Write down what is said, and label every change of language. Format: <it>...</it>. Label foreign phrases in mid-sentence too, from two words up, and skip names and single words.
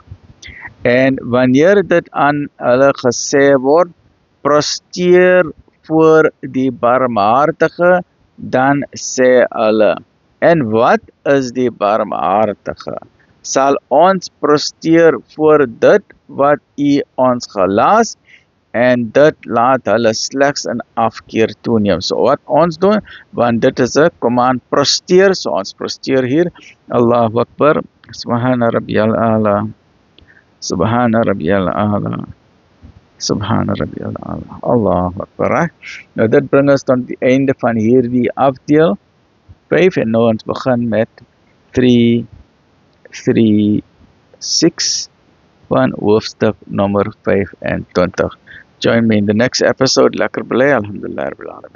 <af>En wanneer dit aan hulle gesê word, prosteer voor die barmhartige, dan sê hulle, en wat is die barmhartige? Sal ons prosteer voor dit wat u ons gelas, en dit laat hulle slegs in afkeer toeneem. So wat ons doen, want dit is 'n command, prosteer, so ons prosteer hier,</af> <ar>الله أكبر، سبحان ربي الأعلى، سبحان ربي الأعلى، سبحان ربي الأعلى، الله أكبر.</ar> <af>Nou dit bring ons tot die einde van hierdie afdeel 5, en nou ons begin met 336 van hoofstuk nommer 25.</af> <en>Join me in the next episode.</en> <af>Lekker bly,</af> <ar>الحمد لله رب العالمين.</ar>